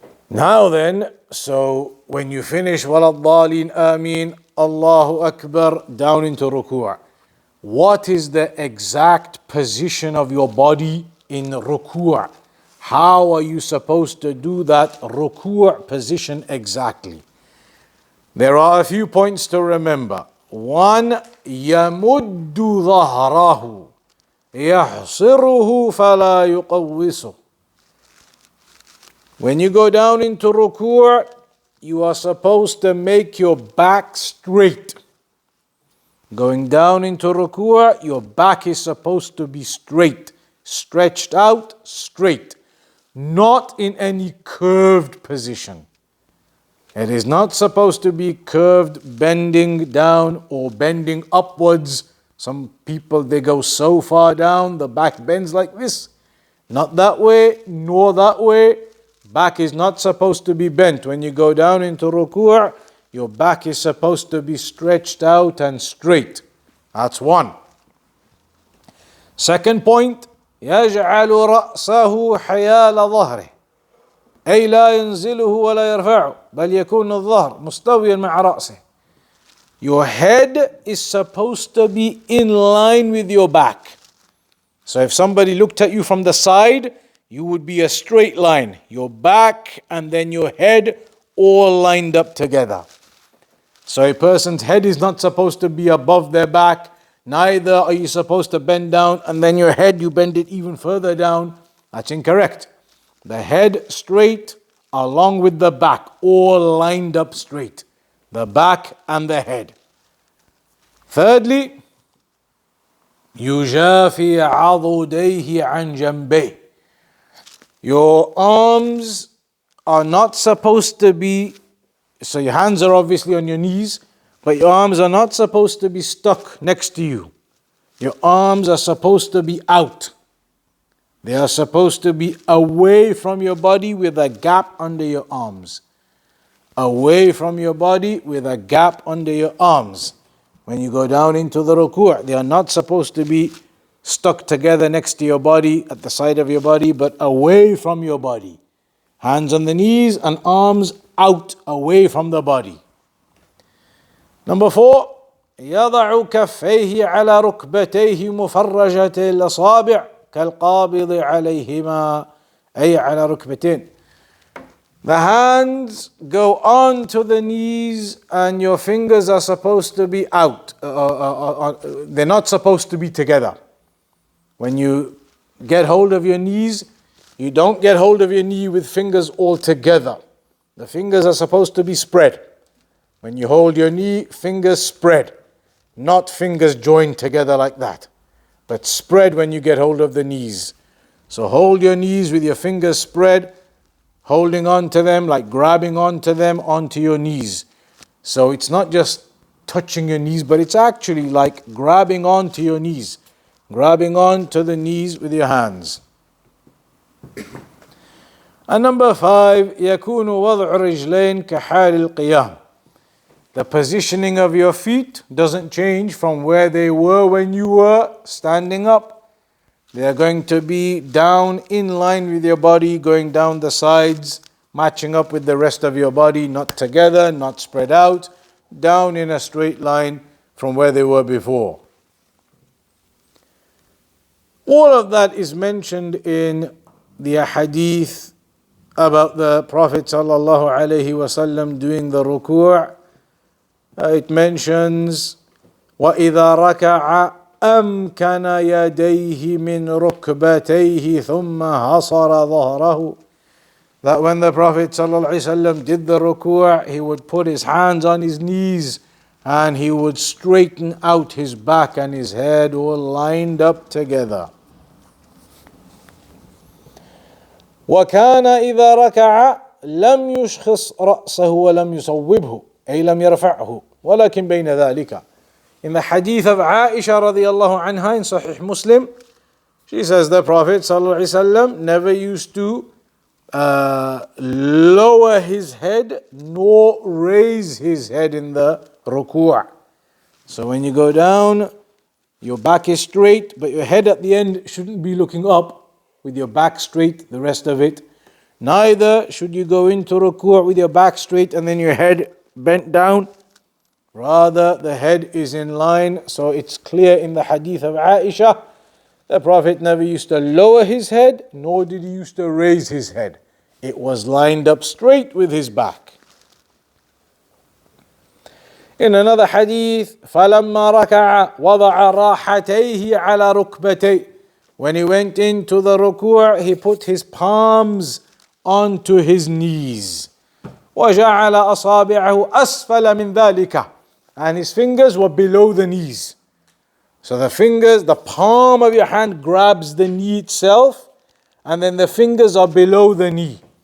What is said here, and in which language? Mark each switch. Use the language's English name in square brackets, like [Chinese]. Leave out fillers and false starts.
[English] Now then, so when you finish [Arabic] وَلَا الضَّالِينَ آمين, [English] Allahu Akbar, down into ruku'. What is the exact position of your body in ruku'? How are you supposed to do that ruku' position exactly? There are a few points to remember. One, [Arabic] يَمُدُّ ظَهْرَهُ يَحْصِرُهُ فَلَا يُقَوِّسُهُ. [English] When you go down into ruku', you are supposed to make your back straight. Going down into ruku', your back is supposed to be straight, stretched out, straight, not in any curved position. It is not supposed to be curved, bending down or bending upwards. Some people, they go so far down, the back bends like this. Not that way, nor that way. Back is not supposed to be bent. When you go down into ruku', your back is supposed to be stretched out and straight. That's one. Second point, [Arabic] يجعل رأسه حيال ظهره أي لا ينزله ولا يرفعه بل يكون الظهر مستويا مع رأسه. [English] Your head is supposed to be in line with your back. So if somebody looked at you from the side, you would be a straight line. Your back and then your head all lined up together. So a person's head is not supposed to be above their back. Neither are you supposed to bend down and then your head, you bend it even further down. That's incorrect. The head straight along with the back, all lined up straight. The back and the head. Thirdly, [Arabic] يجافي عضديه عن جنبيه. [English] Your arms are not supposed to be, so your hands are obviously on your knees, but your arms are not supposed to be stuck next to you. Your arms are supposed to be out. They are supposed to be away from your body with a gap under your arms. Away from your body with a gap under your arms. When you go down into the ruku', they are not supposed to be stuck together next to your body, at the side of your body, but away from your body. Hands on the knees and arms out, away from the body. Number 4, [Arabic] يضع كفيه على ركبتيه مفرجة الأصابع كالقابض عليهما أي على ركبتين. [English] The hands go on to the knees and your fingers are supposed to be out. They're not supposed to be together. When you get hold of your knees, you don't get hold of your knee with fingers all together. The fingers are supposed to be spread. When you hold your knee, fingers spread, not fingers joined together like that, but spread when you get hold of the knees. So hold your knees with your fingers spread, holding on to them, like grabbing onto them, onto your knees. So it's not just touching your knees, but it's actually like grabbing onto your knees, grabbing onto the knees with your hands. And number 5, [Arabic] يكون وضع الرجلين كحال القيام. [English] The positioning of your feet doesn't change from where they were when you were standing up. They are going to be down in line with your body, going down the sides, matching up with the rest of your body, not together, not spread out, down in a straight line from where they were before. All of that is mentioned in the hadith about the Prophet sallallahu alaihi wasallam doing the ruku'. It mentions [Arabic] وَإِذَا رَكَعَ أَمْكَنَ يَدَيْهِ مِنْ رُكْبَتَيْهِ ثُمَّ حَصَرَ ظَهْرَهُ. [English] That when the Prophet ﷺ did the ruku', he would put his hands on his knees and he would straighten out his back and his head all lined up together. [Arabic] وَكَانَ إِذَا رَكَعَ لَمْ يُشْخِصْ رَأْسَهُ وَلَمْ يُصَوِّبْهُ أي لم يرفعه ولكن بين ذلك. [English] In the hadith of Aisha radiallahu anha in Sahih Muslim, she says the Prophet sallallahu alaihi wasallam never used to lower his head nor raise his head in the ruku'. So when you go down, your back is straight, but your head at the end shouldn't be looking up with your back straight, the rest of it. Neither should you go into ruku' with your back straight and then your head bent down. Rather, the head is in line. So it's clear in the hadith of Aisha, the Prophet never used to lower his head, nor did he used to raise his head. It was lined up straight with his back. In another hadith, [Arabic] فَلَمَّا رَكَعَ وَضَعَ رَاحَتَيْهِ عَلَى رُكْبَتَيْهِ. [English] When he went into the ruku', he put his palms onto his knees. [Arabic] وَجَعَلَ أَصَابِعَهُ أَسْفَلَ مِنْ ذَلِكَ. [English] And his fingers were below the knees. So the fingers, the palm of your hand grabs the knee itself, and then the fingers are below the knee.